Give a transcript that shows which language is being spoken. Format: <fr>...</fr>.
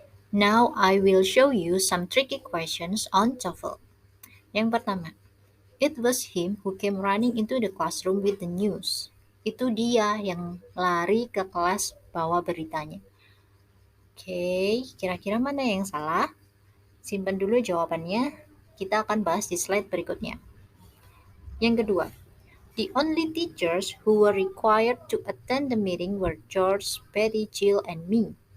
<en>Now I will show you some tricky questions on TOEFL.</en> <id>Yang pertama,</id> <en>it was him who came running into the classroom with the news.</en> <id>Itu dia yang lari ke kelas bawa beritanya. Oke, kira-kira mana yang salah? Simpan dulu jawabannya. Kita akan bahas di slide berikutnya. Yang kedua,</id> <en>the only teachers who were required to attend the meeting were George, Betty, Jill, and me.</en>